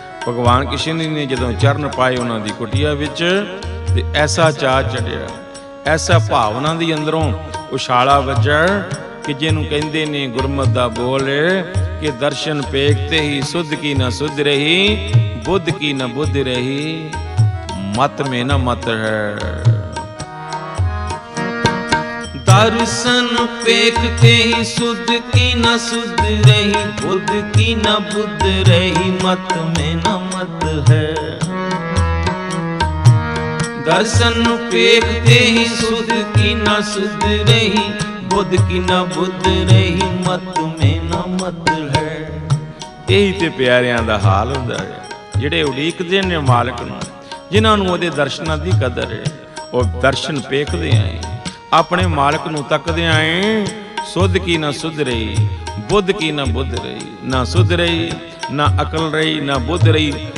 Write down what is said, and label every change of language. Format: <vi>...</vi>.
<pa>ਭਗਵਾਨ ਕ੍ਰਿਸ਼ਨ ਜੀ ਨੇ ਜਦੋਂ ਚਰਨ ਪਾਏ ਉਹਨਾਂ ਦੀ ਕੁਟੀਆ ਵਿੱਚ ਤੇ ਐਸਾ ਚਾਅ ਚੜਿਆ, ਐਸਾ ਭਾਵਨਾ ਦੀ ਅੰਦਰੋਂ ਉਛਾਲਾ ਵੱਜਾ ਕਿ ਜਿਹਨੂੰ ਕਹਿੰਦੇ ਨੇ ਗੁਰਮਤਿ ਦਾ ਬੋਲ ਕਿ</pa> <hi>ਦਰਸ਼ਨ ਪੇਖਤੇ ਹੀ ਸੁਧ ਕੀ ਨਾ ਸੁਧ ਰਹੀ, ਬੁੱਧ ਕੀ ਨਾ ਬੁੱਧ ਰਹੀ, ਮਤ ਮੇ ਨਾ ਮਤ ਹੈ। दर्शन पेखते ही सुध की न सुध रही, बुद्ध की न बुद्ध रही, मत में न मत है। दर्शन पेखते ही सुध की न सुध रही, बुद्ध की न बुद्ध रही, मत में न मत है।</hi> <pa>ਇਹੀ ਤੇ ਪਿਆਰਿਆਂ ਦਾ ਹਾਲ ਹੁੰਦਾ ਹੈ, ਜਿਹੜੇ ਉਡੀਕਦੇ ਨੇ ਮਾਲਕ ਨੂੰ, ਜਿਨ੍ਹਾਂ ਨੂੰ ਉਹਦੇ ਦਰਸ਼ਨਾਂ ਦੀ ਕਦਰ ਹੈ। ਉਹ ਦਰਸ਼ਨ ਪੇਖਦੇ ਆਏ, ਆਪਣੇ ਮਾਲਕ ਨੂੰ ਤੱਕਦੇ ਆਏ।</pa> <hi>ਸੁਧ ਕੀ ਨਾ ਸੁਧ ਰਹੀ, ਬੁੱਧ ਕੀ ਨਾ ਬੁੱਧ ਰਹੀ,</hi> <pa>ਨਾ ਸੁਧ ਰਹੀ, ਨਾ ਅਕਲ ਰਹੀ, ਨਾ ਬੁੱਧ ਰਹੀ।</pa>